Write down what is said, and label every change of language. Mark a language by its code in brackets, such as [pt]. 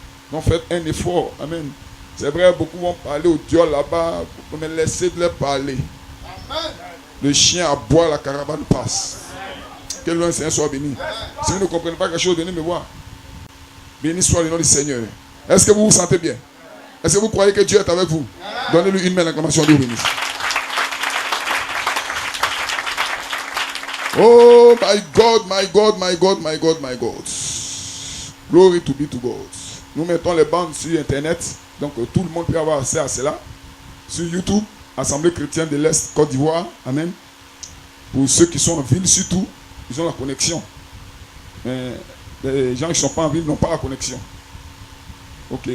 [fr] Donc faites un effort. Amen. C'est vrai, beaucoup vont parler au Dieu là-bas, mais laissez de les parler. Amen. Le chien aboie, la caravane passe. Que le Seigneur soit béni. Si vous ne comprenez pas quelque chose, venez me voir. Béni soit le nom du Seigneur. Est-ce que vous vous sentez bien? Est-ce que vous croyez que Dieu est avec vous? Donnez-lui une main d'acclamation. Dieu bénisse. [en] Oh my God, my God, my God, my God, my God. Glory to be to God. [fr] Nous mettons les bandes sur Internet. Donc tout le monde peut avoir accès à cela. Sur YouTube, Assemblée chrétienne de l'Est, Côte d'Ivoire. Amen. Pour ceux qui sont en ville surtout, ils ont la connexion. Mais les gens qui ne sont pas en ville n'ont pas la connexion. Ok.